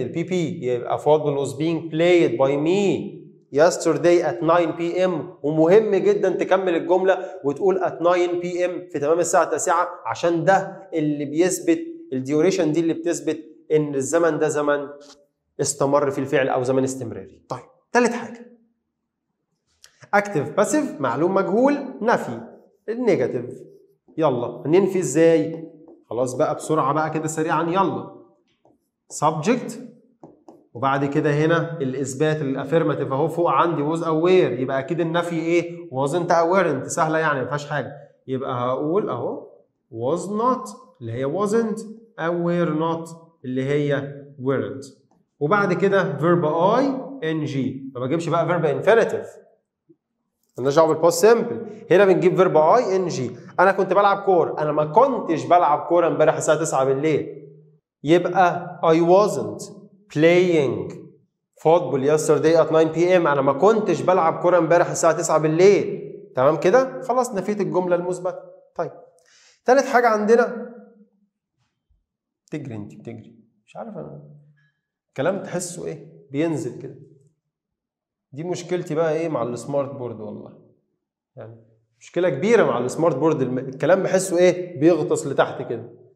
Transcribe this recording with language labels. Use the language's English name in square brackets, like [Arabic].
[Arabic] البي بي يبقى [English] Football was being played by me yesterday at 9 p.m. [Arabic] ومهم جدا تكمل الجمله وتقول at 9 p.m. في تمام الساعه 9، عشان ده اللي بيثبت الديوريشن دي اللي بتثبت ان الزمن ده زمن استمر في الفعل او زمن استمراري. طيب ثالث حاجه اكتف باسيف، معلوم مجهول، نفي. النيجاتيف. يلا هننفي ازاي؟ خلاص بقى بسرعه بقى كده سريعا. يلا subject، وبعد كده هنا الاثبات الافيرماتيف اهو فوق عندي was aware، يبقى اكيد النفي ايه؟ wasn't aware. سهله يعني ما فيهاش حاجه. يبقى هقول اهو was not اللي هي wasn't، aware not اللي هي weren't. وبعد كده verb ing. ما بجيبش بقى verb infinitive، مالناش دعوه بالباست سمبل. هنا بنجيب verb ing. انا كنت بلعب كوره، انا ما كنتش بلعب كوره امبارح الساعه 9 بالليل. يبقى [English] I wasn't playing football yesterday at 9 p.m. [Arabic] أنا ما كنتش بلعب كورة امبارح الساعة 9 بالليل. تمام كده؟ خلاص نفيت الجملة المثبتة. طيب ثالث حاجة عندنا، تجري أنت بتجري، مش عارف أنا كلام تحسه إيه؟ بينزل كده. دي مشكلتي بقى إيه مع السمارت بورد والله. يعني مشكلة كبيرة مع السمارت بورد، الكلام بحسه إيه؟ بيغطس لتحت كده.